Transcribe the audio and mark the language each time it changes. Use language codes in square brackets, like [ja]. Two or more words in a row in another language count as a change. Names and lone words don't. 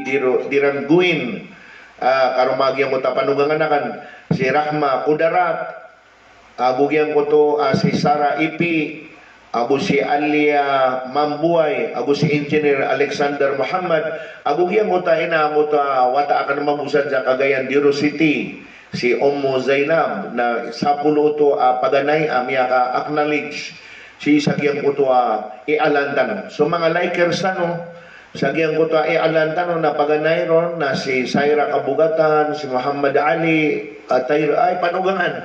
[mrw] Diranguin, karumagyang ko tapanungan anakan, si Rahma Kudarat, agugyang ko to si Sara Ipi, agu si Alia Mambuay, agu si Engineer Alexander Muhammad, agugyang ko ta ina mo ta wata akan mabusan sa Cagayan de Oro City, si Ummu Zainab na sa pulo to paganay amya ka acknowledge si sagyang ko to ialantano. So mga likers sagyang ko to ialantano na paganay ron na si Saira Kabugatan, si Muhammad Ali, ay panugangan.